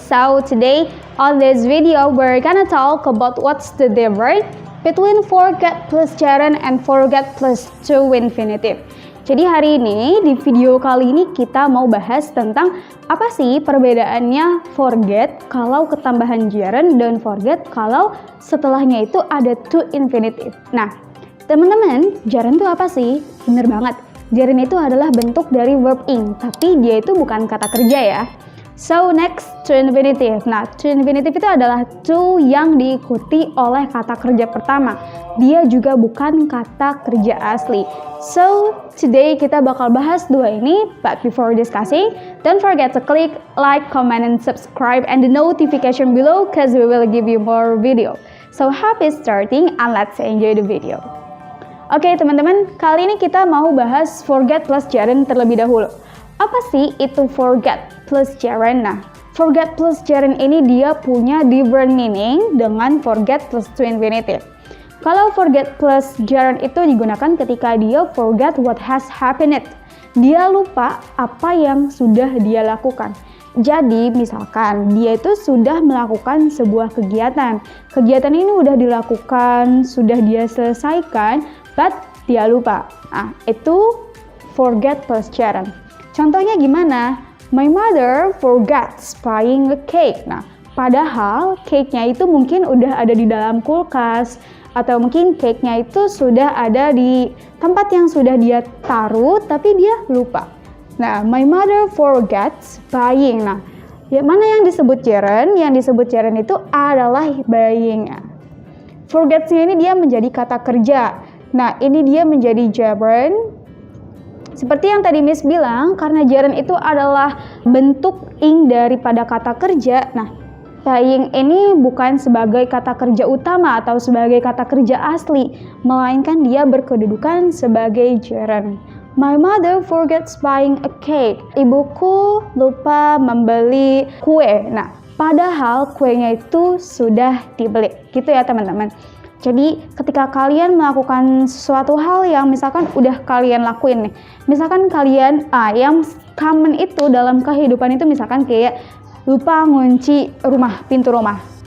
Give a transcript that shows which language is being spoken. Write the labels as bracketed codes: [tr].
[en] So today on this video we're gonna talk about what's the difference between forget plus gerund and forget plus to infinitive. [id] Jadi hari ini di video kali ini kita mau bahas tentang apa sih perbedaannya forget kalau ketambahan gerund dan forget kalau setelahnya itu ada to infinitive. Nah, teman-teman, gerund itu apa sih? Bener banget. Gerund itu adalah bentuk dari verb ing, tapi dia itu bukan kata kerja ya. So next, to infinitive. Nah, to infinitive itu adalah to yang diikuti oleh kata kerja pertama. Dia juga bukan kata kerja asli. [en] So today [id] kita bakal bahas dua ini, [en] but before discussing, don't forget to click like, comment, and subscribe and the notification below cause we will give you more video. So happy starting and let's enjoy the video. [id] Oke teman-teman, kali ini kita mau bahas forget plus gerund terlebih dahulu. Apa sih itu forget plus gerund? Nah, forget plus gerund ini dia punya [en] different meaning [id] dengan forget plus to infinitive. Kalau forget plus gerund itu digunakan ketika dia [en] forget what has happened. [id] Dia lupa apa yang sudah dia lakukan. Jadi misalkan dia itu sudah melakukan sebuah kegiatan. Kegiatan ini udah dilakukan, sudah dia selesaikan, but dia lupa. Nah, itu forget plus gerund. Contohnya gimana? [en] My mother forgets buying a cake. [id] Nah, padahal cake-nya itu mungkin udah ada di dalam kulkas, atau mungkin cake-nya itu sudah ada di tempat yang sudah dia taruh, tapi dia lupa. [en] Nah, my mother forgets buying. [id] Nah, yang mana yang disebut gerund? Yang disebut gerund itu adalah buying. Forgets-nya ini dia menjadi kata kerja. Nah, ini dia menjadi gerund. Seperti yang tadi Miss bilang, karena gerund itu adalah bentuk ing daripada kata kerja. Nah, buying ini bukan sebagai kata kerja utama atau sebagai kata kerja asli, melainkan dia berkedudukan sebagai gerund. [en] My mother forgets buying a cake. [id] Ibuku lupa membeli kue. Nah, padahal kuenya itu sudah dibeli. Gitu ya teman-teman. Jadi ketika kalian melakukan suatu hal yang misalkan udah kalian lakuin nih. Misalkan kalian, yang common itu dalam kehidupan itu misalkan kayak lupa ngunci pintu rumah.